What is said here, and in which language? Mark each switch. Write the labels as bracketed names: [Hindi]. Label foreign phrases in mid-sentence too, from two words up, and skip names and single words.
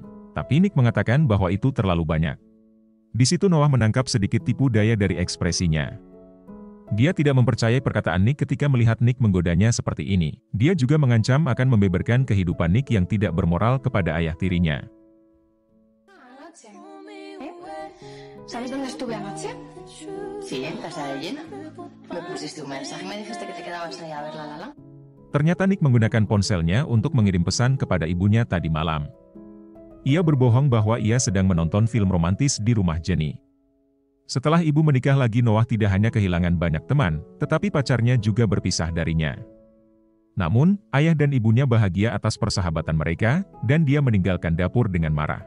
[Indonesian] Tapi Nick mengatakan bahwa itu terlalu banyak. Di situ Noah menangkap sedikit tipu daya dari ekspresinya. Dia tidak mempercayai perkataan Nick ketika melihat Nick menggodanya seperti ini. Dia juga mengancam akan membeberkan kehidupan Nick yang tidak bermoral kepada ayah tirinya. [Spanish] ¿Sabes dónde estuve anoche? Sí, en casa de Jenna. Me pusiste un mensaje, me dijiste que te quedabas ahí a ver La La Land. [Indonesian] Ternyata Nick menggunakan ponselnya untuk mengirim pesan kepada ibunya tadi malam. Ia berbohong bahwa ia sedang menonton film romantis di rumah Jenny. Setelah ibu menikah lagi, Noah tidak hanya kehilangan banyak teman, tetapi pacarnya juga berpisah darinya. Namun, ayah dan ibunya bahagia atas persahabatan mereka, dan dia meninggalkan dapur dengan marah.